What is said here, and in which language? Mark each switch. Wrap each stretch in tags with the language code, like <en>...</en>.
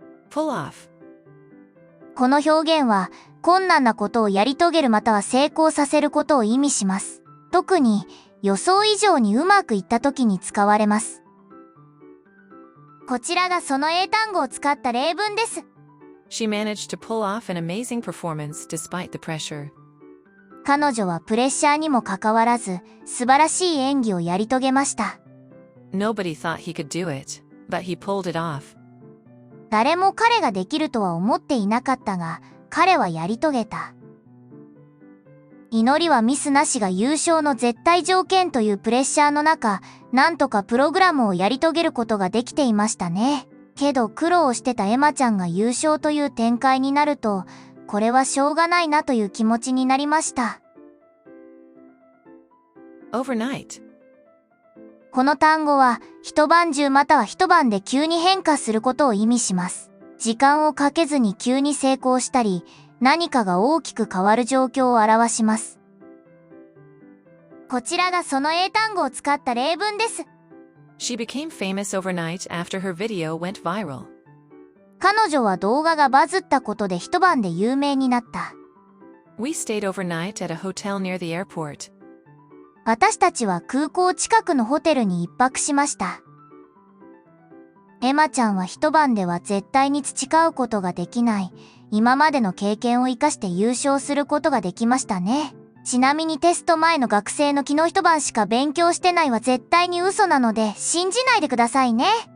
<en>pull off。</en> <ja>この表現は困難なことをやり遂げるまたは成功させることを意味します。特に予想以上にうまくいった時に使われます。こちらがその英単語を使った例文です。</ja> <en>She managed to pull off an amazing performance despite the pressure.</en> <ja>彼女はプレッシャーにもかかわらず素晴らしい演技をやり遂げました。</ja> <en>Nobody thought he could do it, but he pulled it off.</en> <ja>誰も彼ができるとは思っていなかったが、彼はやり遂げた。祈りはミスなしが優勝の絶対条件というプレッシャーの中、なんとかプログラムをやり遂げることができていましたね。けど苦労してたエマちゃんが優勝という展開になると、これはしょうがないなという気持ちになりました。</ja> <en>overnight。</en> <ja>この単語は一晩中または一晩で急に変化することを意味します。時間をかけずに急に成功したり、何かが大きく変わる状況を表します。こちらがその英単語を使った例文です。</ja> <en>She became famous overnight after her video went viral.</en> <ja>彼女は動画がバズったことで一晩で有名になった。</ja> <en>We stayed overnight at a hotel near the airport.</en> <ja>私たちは空港近くのホテルに一泊しました。エマちゃんは一晩では絶対に培うことができない、今までの経験を生かして優勝することができましたね。ちなみにテスト前の学生の昨日一晩しか勉強してないは絶対に嘘なので信じないでくださいね。</ja>